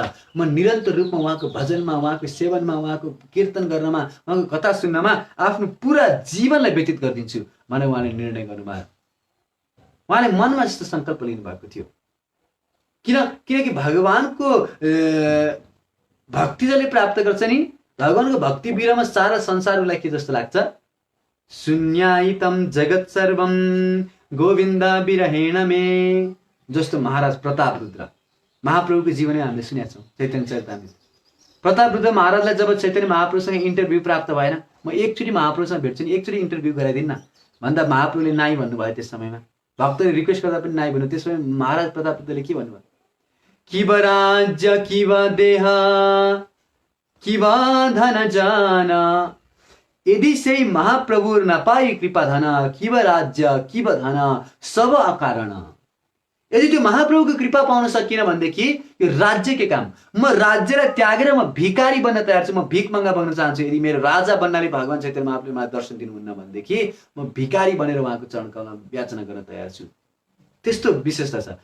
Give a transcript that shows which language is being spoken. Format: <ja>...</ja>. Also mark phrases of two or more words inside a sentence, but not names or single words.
<ne>म निरन्तर रूपमा उहाँको भजनमा, उहाँको सेवनमा, उहाँको कीर्तन गर्नमा, उहाँको कथा सुन्नमा आफ्नो पुरा जीवनलाई व्यतीत गरिदिन्छु भनेर उहाँले निर्णय गर्नुभयो। उहाँले मनमा यस्तो सङ्कल्प लिनुभएको थियो। किनकि भगवानको भक्ति जसले प्राप्त गर्छ नि, भगवानको भक्ति बिरामा सारा संसारलाई के जस्तो लाग्छ,</ne> <sa>शून्यायितं जगत् सर्वं गोविन्द विरहेण मे।</sa> <ne>जस्तो महाराज प्रताप रुद्र महाप्रभुको जीवनमा हामीले सुनेका छौँ चैतन्य चरितामृत। प्रताप रुद्र महाराजलाई जब चैतन्य महाप्रभुसँग इन्टरभ्यू प्राप्त भएन, म एकचोटि महाप्रभुसँग भेट्छु नि, एकचोटि इन्टरभ्यू गराइदिनु न भन्दा महाप्रभुले नाइ भन्नुभयो। त्यस समयमा भक्तले रिक्वेस्ट गर्दा पनि नाइ भन्नु। त्यस समय महाराज प्रताप रुद्रले के भन्नुभयो,</ne> <bn>কিবা রাজ্য কিবা দেহ কিবা ধন জন, যদি সে মহাপ্রভু না পাই কৃপা ধন, কিবা রাজ্য কিবা ধন সব অকারণ।</bn> <ne>यदि त्यो महाप्रभुको कृपा पाउन सकिन भनेदेखि यो राज्य के काम, म राज्यलाई त्यागेर म भिकारी बन्न तयार छु, म भिख मङ्गा बन्न चाहन्छु। यदि मेरो राजा बन्नाले भगवान चैतन्य महाप्रभुले मलाई दर्शन दिनुहुन्न भनेदेखि म भिकारी बनेर उहाँको चरण कमलमा याचना गर्न तयार छु। त्यस्तो विशेषता छ।</ne>